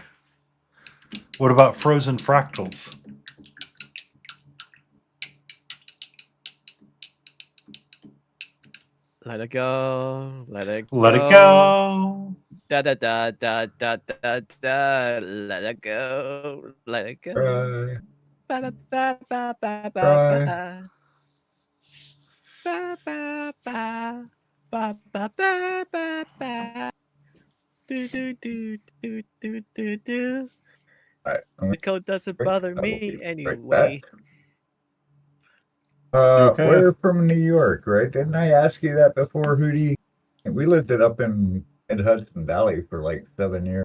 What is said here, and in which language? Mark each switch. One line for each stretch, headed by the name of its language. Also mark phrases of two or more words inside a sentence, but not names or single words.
English: What about frozen fractals? Let it go. Let it go. Let it go. Da da da da da da da. Let it go. Let it go. Cry. Ba ba ba ba ba ba Cry. ba. Ba ba ba ba ba ba ba ba. Do do do do do do do. All right, The code doesn't break. bother I will me be right anyway. back. You okay? We're from New York, right? Didn't I ask you that before, Hootie? We lived it up in Hudson Valley for like 7 years.